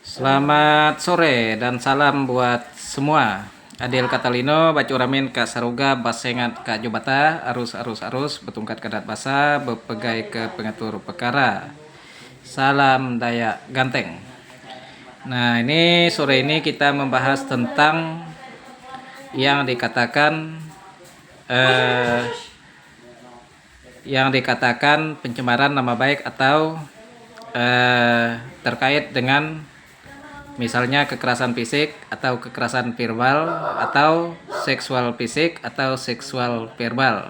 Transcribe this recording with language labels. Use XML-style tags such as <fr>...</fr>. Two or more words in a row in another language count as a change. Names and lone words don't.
<id>Selamat sore dan salam buat semua.</id> <knx>Adil Katalino, Bacuramin Kak Saruga, Basengat Kak Jobata, arus betungkat kadat basa, bepegai ke pengatur perkara.</knx> <id>Salam Dayak Ganteng. Nah, ini sore ini kita membahas tentang yang dikatakan pencemaran nama baik atau terkait dengan misalnya kekerasan fisik atau kekerasan verbal atau seksual fisik atau seksual verbal.</id>